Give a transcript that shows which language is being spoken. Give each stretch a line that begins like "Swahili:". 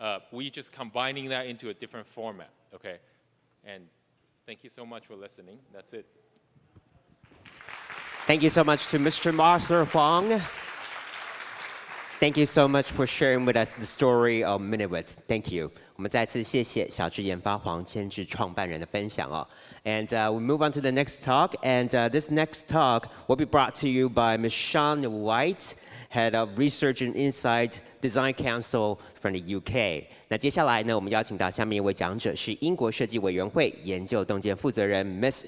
English: We just combining that into a different format, okay? And thank you so much for listening. That's it. Thank you so much to Mr. Arthur Huang. Thank you so much for sharing with us the story of Miniwitz. Thank you.
Chinese: 我们再次谢谢小智研发黄千智创办人的分享哦。
English: And we move on to the next talk. And this next talk will be brought to you by Ms. Shawn White, Head of Research and Insight Design Council from the UK.
Chinese: 那接下来呢，我们邀请到下面一位讲者是英国设计委员会研究洞见负责人 Ms.